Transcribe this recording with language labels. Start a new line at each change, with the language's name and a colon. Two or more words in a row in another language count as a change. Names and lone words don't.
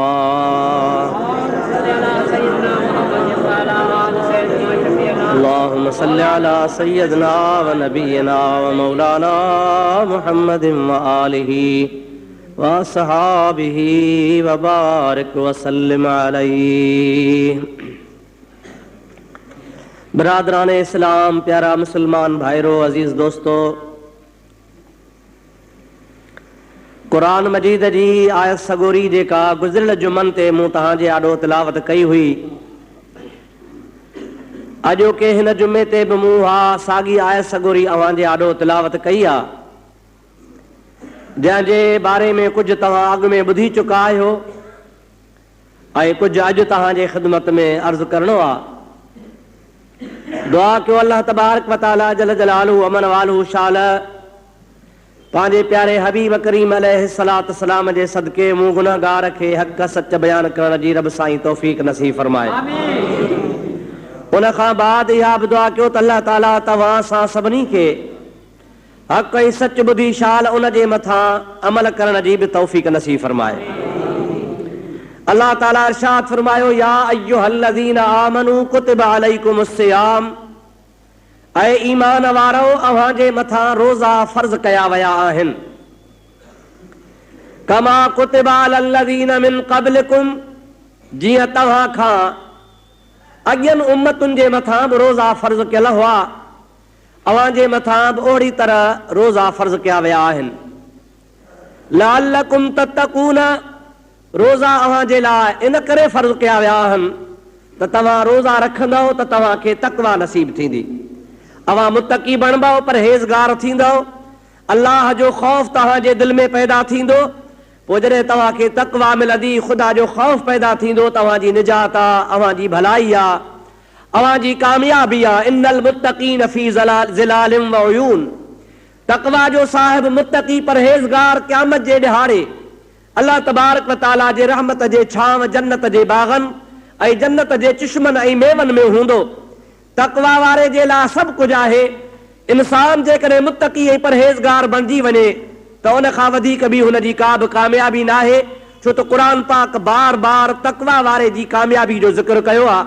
Arabic: اللهم صل على سيدنا ونبينا ومولانا محمد وآله وصحابه وبارك وسلم عليه.
Urdu: برادران اسلام,
Sindhi: प्यारा मुसलमान भाइरो,
Urdu: عزیز دوستوں,
Sindhi: कुरान मजीद जी आयत सगोरी जेका गुज़िरियल जुमन ते मूं तव्हांजे आॾो तिलावत कई हुई, अॼोके हिन जुमे ते बि मूं हा साॻी आयत सगोरी अव्हांजे आॾो तिलावत कई आहे, जंहिंजे बारे में कुझु तव्हां अॻु में ॿुधी चुका आहियो ऐं कुझु अॼु तव्हांजे ख़िदमत में अर्ज़ु करणो आहे। दुआ कयो अल्लाह
Arabic: تبارك و تعالى جل جلاله عم نواله
Sindhi: शाल पंहिंजे प्यारे हबीब करीम
Arabic: عليه الصلاة السلام
Sindhi: जे सदके मूं गुनहगार खे हक़ सच बयान करण जी रब साईं तौफ़ीक़ नसीब फरमाए। उन खां बाद इहा बि दुआ कयो त अल्लाह ताला तव्हां सां सभिनी खे हक़ ऐं सच ॿुधी शाल उन जे मथां अमल करण जी बि तौफ़ीक़ नसीब फरमाए। अल्लाह ताला इरशाद फरमायो:
Arabic: يا أيها الذين آمنوا كتب عليكم الصيام,
Sindhi: ऐ ईमान वारो अव्हांजे मथां रोज़ा फर्ज़ कया विया आहिनि।
Arabic: كما كتب على الذين من قبلكم,
Sindhi: जीअं तव्हां खां अॻियनि उम्मतुनि जे मथां बि रोज़ा फर्ज़ कयल हुआ, अव्हांजे मथां बि ओड़ी तरह रोज़ा फर्ज़ कया विया आहिनि।
Arabic: لعلكم تتقون,
Sindhi: रोज़ा अव्हांजे लाइ इन करे फर्ज़ कया विया आहिनि त तव्हां रोज़ा रखंदव त तव्हांखे तक़वा नसीब थींदी, अव्हां मुतक़ी बणबो, परहेज़गार थींदव, अल्लाह जो ख़ौफ़ तव्हांजे दिलि में पैदा थींदो। पोइ जॾहिं तव्हांखे तक़वा मिलंदी, ख़ुदा जो ख़ौफ़ पैदा थींदो, तव्हांजी निजात आहे, अव्हांजी भलाई आहे, अव्हांजी कामयाबी आहे।
Arabic: إن المتقين في ظلال و عيون,
Sindhi: तक़वा जो साहिब मुत्तक़ी परहेज़गार क़यामत जे ॾिहाड़े अल्लाह
Arabic: تبارك و تعالى
Sindhi: जे रहमत जे छांव जन्नत जे बाग़नि ऐं जन्नत जे चश्मनि ऐं मेवनि में हूंदो। तक़वा वारे जे लाइ सभु कुझु आहे। इंसान जेकॾहिं मुत्तक़ी ऐं परहेज़गार बणिजी वञे त उन खां वधीक बि हुनजी का बि कामयाबी न आहे, छो त क़ुर पाक बार बार तक़वा वारे जी कामयाबी जो ज़िक्र कयो आहे।